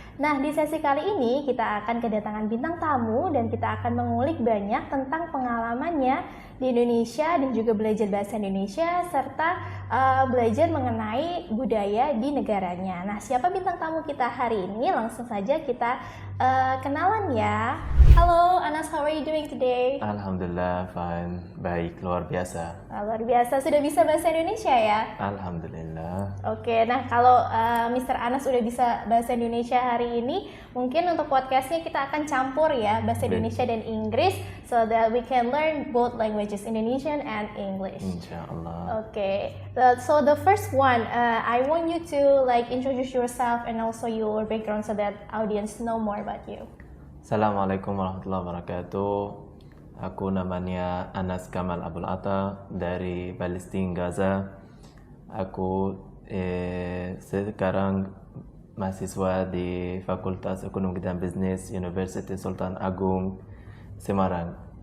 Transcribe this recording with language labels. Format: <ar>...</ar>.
<id>Nah, di sesi kali ini kita akan kedatangan bintang tamu dan kita akan mengulik banyak tentang pengalamannya di Indonesia dan juga belajar bahasa Indonesia serta belajar mengenai budaya di negaranya. Nah, siapa bintang tamu kita hari ini? Langsung saja kita kenalan ya.</id> <en>Halo Anas, how are you doing today?</en> <id>Alhamdulillah,</id> <en>fine.</en> <id>Baik, luar biasa. Luar biasa, sudah bisa bahasa Indonesia ya? Alhamdulillah. Oke, nah kalau Mr. Anas udah bisa bahasa Indonesia hari ini, mungkin untuk podcastnya kita akan campur ya bahasa Indonesia dan Inggris,</id> <en>so that we can learn both languages, Indonesian and English.</en> <id>Insyaallah.</id> <en>Okay, so the first one, I want you to introduce yourself and also your background so that audience know more about you.</en> <ar>Assalamualaikum warahmatullahi wabarakatuh.</ar> <id>Aku namanya Anas Kamal Abdul Atta dari Palestina, Gaza. Aku sekarang mahasiswa di Fakultas Ekonomi dan Bisnis University Sultan Agung, Semarang.</id>